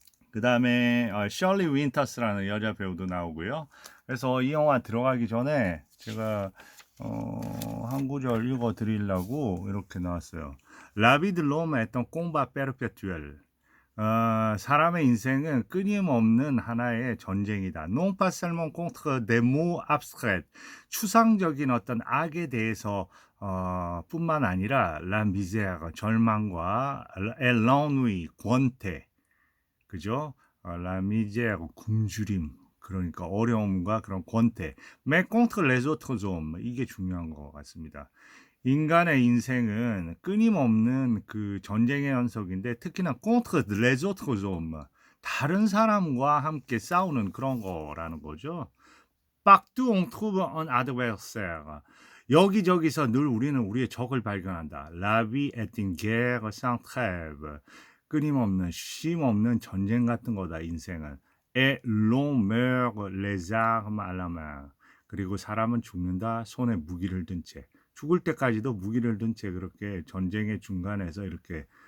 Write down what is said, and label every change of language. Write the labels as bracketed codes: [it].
[ko] 그 다음에 셜리 윈터스라는 여자 배우도 나오고요. 그래서 이 영화 들어가기 전에 제가 한 구절 읽어 드리려고 이렇게 나왔어요. 라비드 롬에 했던 꽁바 페르페투엘 사람의 인생은 끊임없는 하나의 전쟁이다. [fr] Non pas seulement contre des mots abstraits. [ko] 추상적인 어떤 악에 대해서 뿐만 아니라 [fr] la misère, [ko] 절망과 [fr] et l'ennui, [ko] 권태, 그죠? [fr] la misère, [ko] 굶주림, 그러니까 어려움과 그런 권태. [fr] Mais contre les autres hommes, [ko] 이게 중요한 것 같습니다. 인간의 인생은 끊임없는 그 전쟁의 연속인데 특히나 [fr] contre les autres hommes [ko] 다른 사람과 함께 싸우는 그런 거라는 거죠. [fr] Partout on trouve un adversaire. [ko] 여기저기서 늘 우리는 우리의 적을 발견한다. [fr] La vie est une guerre sans trêve. [ko] 끊임없는 쉼 없는 전쟁 같은 거다 인생은. [fr] Et l'on meurt les armes à la main. [ko] 그리고 사람은 죽는다 손에 무기를 든 채. 죽을 때까지도 무기를 든 채 그렇게 전쟁의 중간에서 이렇게